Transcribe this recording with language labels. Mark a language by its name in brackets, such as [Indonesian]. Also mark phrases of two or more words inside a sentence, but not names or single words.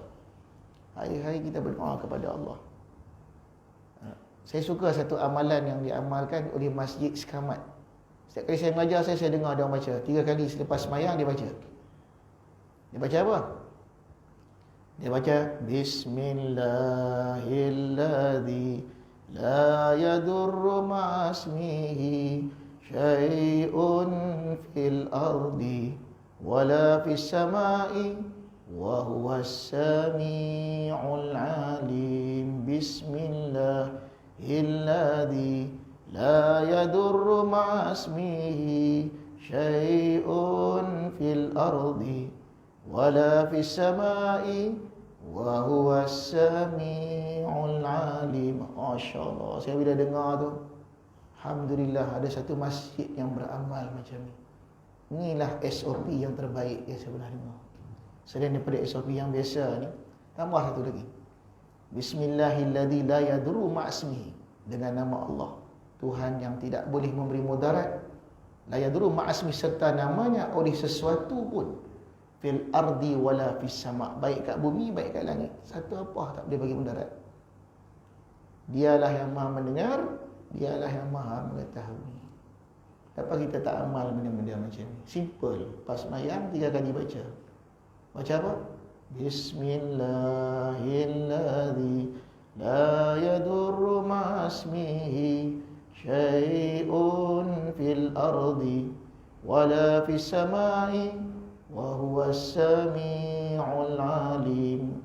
[Malay] Hari-hari kita berdoa kepada Allah. Saya suka satu amalan yang diamalkan oleh Masjid Sekamat. Setiap kali saya mengajar, saya dengar dia baca. 3 kali selepas sembahyang dia baca. Dia baca apa? Dia baca [Arabic] بسم الله الذي لا يضر مع اسمه شيء في الأرض ولا في السماء وهو السميع العليم. بسم الله الذي لا يضر مع اسمه شيء في الأرض ولا في السماء وهو السميع العليم. [Malay] Masya-Allah, saya bila dengar tu, alhamdulillah ada satu masjid yang beramal macam ni. Inilah SOP yang terbaik yang saya pernah dengar. Selain daripada SOP yang biasa ni, tambah satu lagi. [Arabic] بسم الله الذي لا يضر مع اسمه, [Malay] dengan nama Allah, Tuhan yang tidak boleh memberi mudarat. [Arabic] لا يضر مع اسمه, [Malay] serta namanya oleh sesuatu pun. [Arabic] في الأرض ولا في السماء', [Malay] baik kat bumi baik kat langit, satu apa tak boleh bagi mudarat. Dialah yang Maha mendengar, dialah yang Maha mengetahui. Kenapa kita tak amal benda-benda macam ni? Simple. Pas sembahyang 3 kali baca. Baca apa? [Arabic] بسم الله الذي لا يضر مع اسمه شيء في الأرض ولا في السماء وهو السميع العليم.